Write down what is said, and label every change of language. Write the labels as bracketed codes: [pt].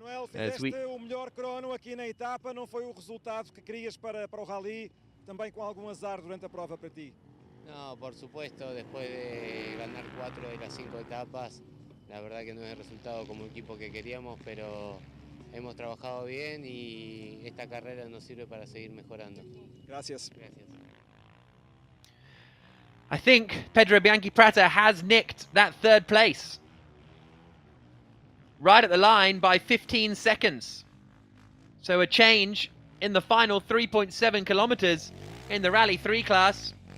[pt] Fizeste o melhor crono aqui na etapa, não foi o resultado que querias para o Rally, também com algum azar durante a prova para ti? [es] No, por supuesto, después de ganar 4 de las 5 etapas, la verdad que no es el resultado como equipo que queríamos, pero hemos trabajado bien y esta carrera nos sirve para seguir mejorando. Gracias. Gracias. [en] I think Pedro Bianchi Prata has nicked that third place. Right at the line by 15 seconds. So a change in the final 3.7 kilometers in the Rally 3 class.